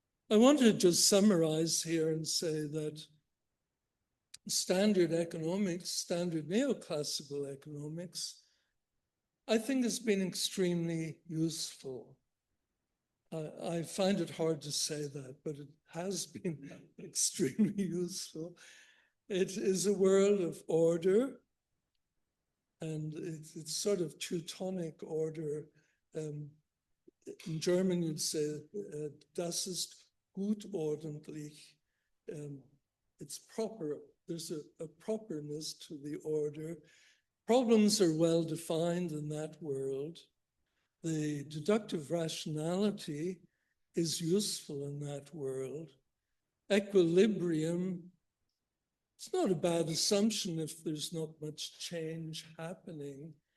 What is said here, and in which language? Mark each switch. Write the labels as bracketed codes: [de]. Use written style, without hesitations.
[en] I want to just summarize here and say that standard economics, standard neoclassical economics, I think has been extremely useful. I find it hard to say that, but it has been extremely useful. It is a world of order, and it's sort of Teutonic order. In German, you'd say, [de] das ist gut ordentlich. [en] It's proper. There's a properness to the order. Problems are well defined in that world. The deductive rationality is useful in that world. Equilibrium, it's not a bad assumption if there's not much change happening.